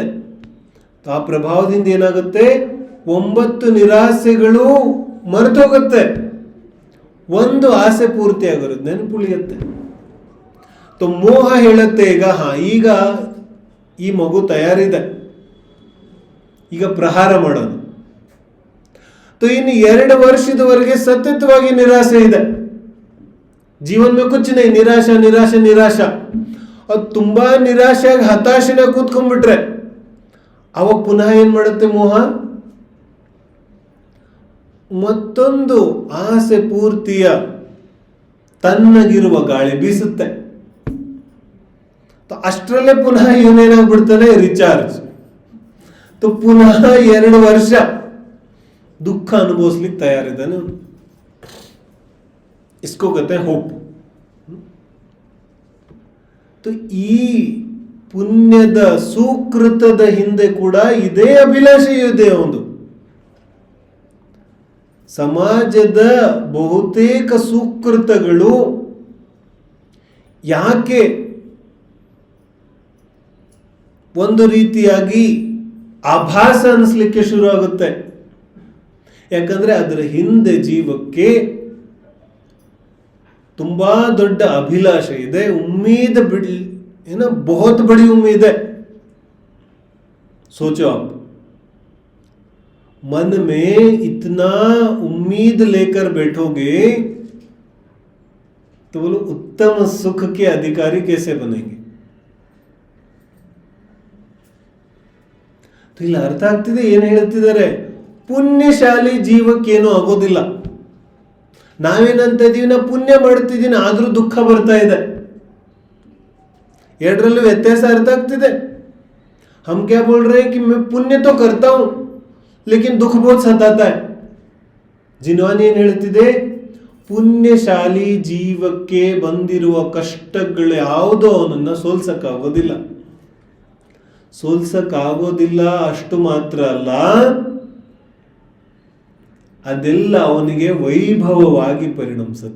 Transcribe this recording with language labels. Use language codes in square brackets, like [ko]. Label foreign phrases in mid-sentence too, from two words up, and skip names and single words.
[kn] ಆ ಪ್ರಭಾವದಿಂದ ಏನಾಗುತ್ತೆ, 9 ನಿರಾಸೆಗಳು ಮರೆತೋಗುತ್ತೆ, ಒಂದು ಆಸೆ ಪೂರ್ತಿ ಆಗಿರುತ್ತೆ, ನೆನಪುಳಿಯುತ್ತೆ. तो ಮೋಹ ಹೇಳುತ್ತೆ ಈಗ ಈ ಮಗು ತಯಾರಿದೆ, ಈಗ ಪ್ರಹಾರ ಮಾಡೋದು. तो ಇನ್ನು 2 ವರ್ಷದವರೆಗೆ ಸತತವಾಗಿ ನಿರಾಸೆ ಇದೆ, ಜೀವನ [hi] में कुछ नहीं, [kn] ನಿರಾಶಾ ನಿರಾಶಾ ನಿರಾಶಾ. ಅದು ತುಂಬಾ ನಿರಾಶೆಯಾಗಿ ಹತಾಶೆನ ಕೂತ್ಕೊಂಡ್ಬಿಟ್ರೆ ಅವಾಗ ಪುನಃ ಏನ್ ಮಾಡುತ್ತೆ ಮೋಹ, ಮತ್ತೊಂದು ಆಸೆ ಪೂರ್ತಿಯ ತನ್ನಗಿರುವ ಗಾಳಿ ಬೀಸುತ್ತೆ. ಅಷ್ಟರಲ್ಲೇ ಪುನಃ ಇವನೇನಾಗ್ಬಿಡ್ತಾನೆ, ರಿಚಾರ್ಜ್. ಪುನಃ 2 ವರ್ಷ ದುಃಖ ಅನುಭವಿಸ್ಲಿಕ್ಕೆ ತಯಾರಿದ್ದಾನೆ. [hi] इसको कहते हैं होप. [kn] तो ಈ ಪುಣ್ಯದ ಸುಕೃತದ ಹಿಂದೆ ಕೂಡ ಇದೇ ಅಭಿಲಾಷೆ ಇದೆ. ಒಂದು ಸಮಾಜದ ಬಹುತೇಕ ಸುಕೃತಗಳು ಯಾಕೆ ಒಂದು ರೀತಿಯಾಗಿ ಆಭಾಸ ಅನಿಸ್ಲಿಕ್ಕೆ ಶುರು ಆಗುತ್ತೆ, ಯಾಕಂದ್ರೆ ಅದರ ಹಿಂದೆ ಜೀವಕ್ಕೆ ತುಂಬಾ ದೊಡ್ಡ ಅಭಿಲಾಷೆ ಇದೆ, [hi] ಉम्मीद बहुत बड़ी उम्मीद है. सोचो आप, मन में इतना उम्मीद लेकर बैठोगे तो बोलो उत्तम सुख के अधिकारी कैसे बनेंगे? [kn] तो ಇಲ್ಲಿ ಅರ್ಥ ಆಗ್ತಿದೆ ಏನ್ ಹೇಳ್ತಿದ್ದಾರೆ, ಪುಣ್ಯಶಾಲಿ ಜೀವಕ್ಕೇನು ಆಗೋದಿಲ್ಲ. ನಾವೇನಂತ ಇದೀವಿ, ನಾ ಪುಣ್ಯ ಮಾಡ್ತಿದ್ದೀನಿ ಆದ್ರೂ ದುಃಖ ಬರ್ತಾ ಇದೆ. ಎರಡರಲ್ಲೂ ವ್ಯತ್ಯಾಸ ಅರ್ಥ ಆಗ್ತಿದೆ. [hi] हम क्या बोल रहे हैं कि मैं पुण्य तो करता हूं लेकिन दुख बहुत सताता है. [kn] ಜಿನ್ವಾನಿ ಏನ್ ಹೇಳ್ತಿದೆ, ಪುಣ್ಯಶಾಲಿ ಜೀವಕ್ಕೆ ಬಂದಿರುವ ಕಷ್ಟಗಳು ಯಾವುದೋ ಅವನನ್ನ ಸೋಲ್ಸಕ್ಕಾಗೋದಿಲ್ಲ. ಅಷ್ಟು ಮಾತ್ರ ಅಲ್ಲ, ಅದೆಲ್ಲ ಅವನಿಗೆ ವೈಭವವಾಗಿ ಪರಿಣಮಿಸುತ್ತೆ.